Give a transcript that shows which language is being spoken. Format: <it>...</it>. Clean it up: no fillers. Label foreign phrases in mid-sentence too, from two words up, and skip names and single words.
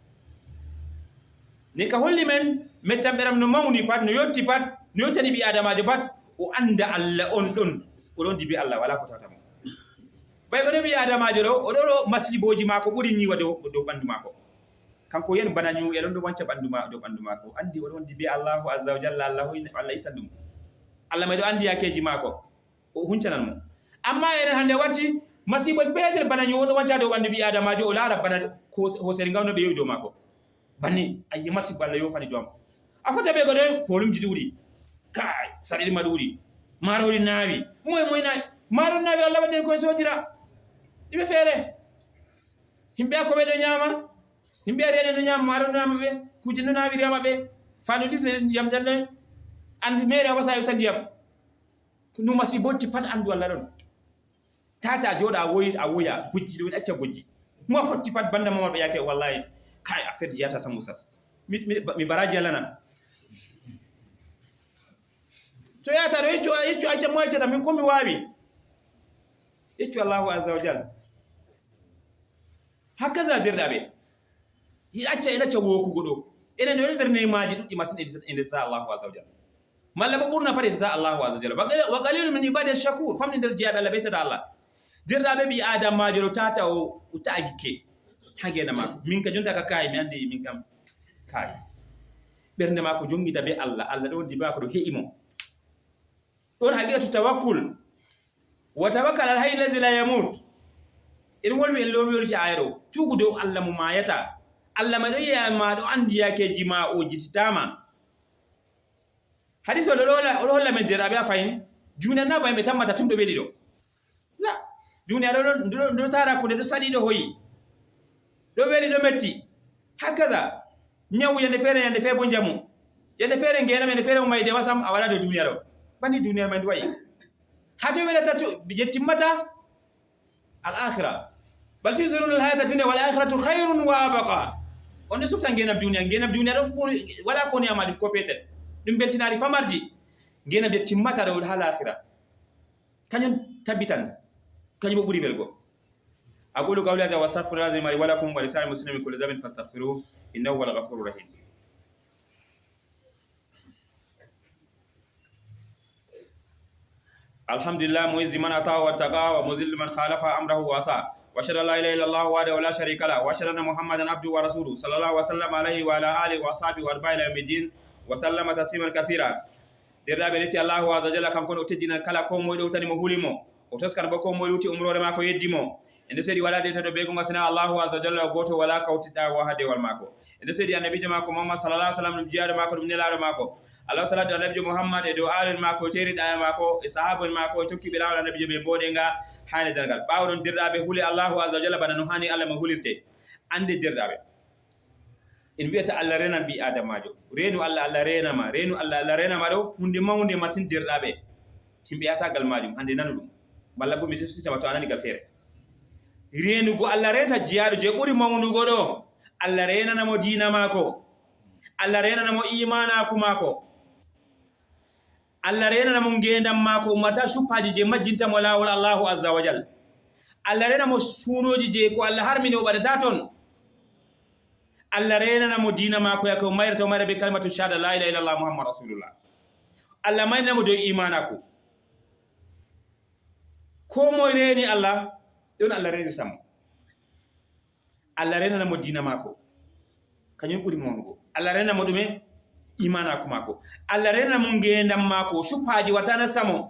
<ff>ni ka holli men mettam ɓeram no mawni pat no yotti pat no yottani ɓi adamajo pat o anda Allah on ɗon oɗon dibi Allah wala ko tawtamo ɓay ɓeɗo ɓi adamajo ɗo oɗo ɗo masiboji mako ɓuuri ñiwa dow ɓandu mako kanko yen bana ñu eɗon ɗo wanca dow ɓandu mako andi oɗon dibi</ff> <ar>الله عز وجل</ar> <ff>Allah ittan ɗum Allah may ɗo andi yakeji mako o huncanan mo amma enen hande warti masiboji peetel bana ñu oɗo wanca dow ɓandu ɓi adamajo o laara bana hosere ngawno ɓe yowi dow mako banni ayi masibo Allah yofani dow am a fota ɓe goɗo polumji ɗuuɗi kai saɗiɗima ɗuuɗi marori naawi moye naawi marori naawi Allah waɗen koye sodira ɗiɓe feere himɓe a koɓe ɗo ñaama himɓe ari eɗen ɗo ñaama marori naama ɓe kuje no naawi riyama ɓe fano disre ndiyam jalɗo andi mere a wasa yewta ndiyam no masibotti pat andu Allah ɗon tata jooɗa a woya gujji ɗo ɗacca gujji mo a fotti pat banda mamaɓe yake wallahi kai affaire jiyata samusas mi baraji Allah nan so yata ɗo yeccu acca mo yeccata min komi waawi yeccu</ff> <ar>الله عز وجل</ar> <ff>hakaza derɗaɓe acca en acca wokugo ɗo enen ɗo nder neymaji ɗuɗɗi masin e ndetata</ff> <ar>الله عز وجل</ar> <ff>malla bo ɓurna pat etata</ff> <ar>الله عز وجل وقليل من عبادي الشكور</ar> <ff>famni nder jeyaɓe Allah ɓeytata Allah derɗaɓe ɓi adamajo ɗo tata o ta'a gikke ha gena mako min ka jonta ka kayi mi andi min kam kayi ɓernde mako jongida be Allah Allah ɗon di mako ɗo he'imo ɗon</ff> <ar>حقيقة التوكل وتوكل الحي الذي لا يموت</ar> <ff>en wolwi en lowolki ayro cuugu dow Allah mo mayata Allah ma ɗo yiyama ɗo andi yakeji ma o jititama hadis oɗo holla men derɗaɓe a fayin juniya na bayimɓe tammata tum ɗo ɓeɗi ɗo la juniya ɗo tara kunde ɗo saɗi ɗo hoyi ɗo weeli ɗo metti hakaza ñawu yande feere bo jamu yande feere ngenam yande feere mo mayde wasam a waɗa dow duniya ɗo bandi duniya man wayi ha to welata to je timmata</ff> <ar>الآخرة بل تؤثرون الحياة الدنيا والآخرة خير وأبقى</ar> <ff>on sufta ngenam duniya ɗo ɓuri wala ko niyama ko petel ɗum beltinari famardi ngenam je timmata ɗo ha l'akhira kañum tabbitan kañum bo ɓuri welgo</ff> <ar>أقول قولي هذا واستغفر الله لي ولكم ولسائر المسلمين من كل ذنب فاستغفروه إنه هو الغفور الرحيم. الحمد لله معز من أطاع واتقى ومذل من خالف أمره وعصى وأشهد أن لا إله إلا الله وحده لا شريك له وأشهد أن محمدا عبده ورسوله صلى الله وسلم عليه وعلى آله وأصحابه وأتباعه إلى يوم الدين وسلم تسليما كثيرا.</ar> <ff>derɗaɓe leti</ff> <ar>الله عز جل</ar> <ff>kanko o teddina kala ko moƴo tani mo hulimo o toskan bo ko moƴo wuti umrore ma ko yeddimo ende seedi wala deyta ɗo ɓe gonga sina</ff> <ar>الله عز جل</ar> <ff>goto wala kawtiɗɗa wo ha dewal mako ende seedi annabijo mako Muhammad</ff> <ar>صلى الله عليه وسلم</ar> <ff>ɗum jiyaɗo mako ɗum nelaɗo mako Allah salatu annabijo Muhammad e dow alel mako teriɗa mako e sahabol mako e tokkiɓe lawol annabijo ɓe boɗenga hande dargal ɓawɗon derɗaɓe huule</ff> <ar>الله عز جل</ar> <ff>bana no hani Allah mo hulirte ande derɗaɓe en wiyata Allah renan ɓi adamajo renu Allah Allah renama renu Allah Allah renama ɗo hunde mawde masin derɗaɓe himɓe yatagal majum hande nanu ɗum malla bo mi tefsitama to anani gal feere renugo Allah renta jiyaɗo je ɓuri mawnugo ɗo Allah renanamo dina maako, Allah renanamo imanaku maako, Allah renanamo ngendam maako ummata shubhaji je majjintamo lawol</ff> <ar>الله عز وجل.</ar> <ff>Allah renamo sunoji je ko Allah harmini o ɓaɗata ton. Allah renanamo dina maako yake o mayrata o mayra be</ff> <ar>كلمة الشهادة لا إله إلا الله محمد رسول الله.</ar> <ff>Allah maynamo dow imanaku. Ko moye reni Allah ɗon Allah renitamo. Allah renanamo dina maako kañum ɓuri mawnugo. Allah renanamo ɗume imanaku maako. Allah renanamo ngendam maako shubhaji wata nastamo.</ff>